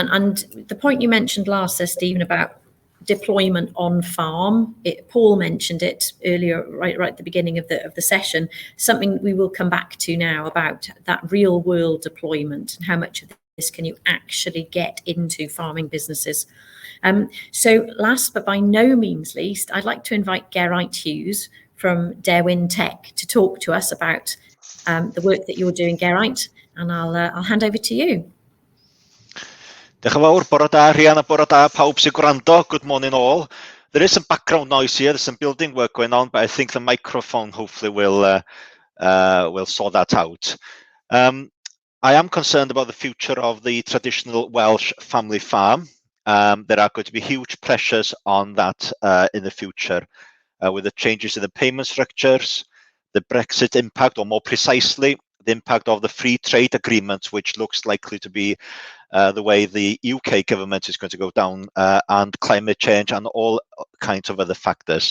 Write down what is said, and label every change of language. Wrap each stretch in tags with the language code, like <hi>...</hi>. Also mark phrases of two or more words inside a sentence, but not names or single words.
<en>And the point you mentioned last there, Stephen, about deployment on farm, Paul mentioned it earlier, right at the beginning of the session, something we will come back to now about that real world deployment and how much of this can you actually get into farming businesses. So last but by no means least, I'd like to invite Geraint Hughes from Dewin Tech to talk to us about the work that you're doing, Geraint, and I'll hand over to you.</en> <cy>Diolch yn fawr, bore da Rhian a bore da pawb sy'n gwrando.</cy> <en>Good morning all. There is some background noise here, there's some building work going on, but I think the microphone hopefully will sort that out. I am concerned about the future of the traditional Welsh family farm. There are going to be huge pressures on that in the future with the changes in the payment structures, the Brexit impact, or more precisely, the impact of the free trade agreement, which looks likely to be the way the UK government is going to go down, and climate change and all kinds of other factors.</en>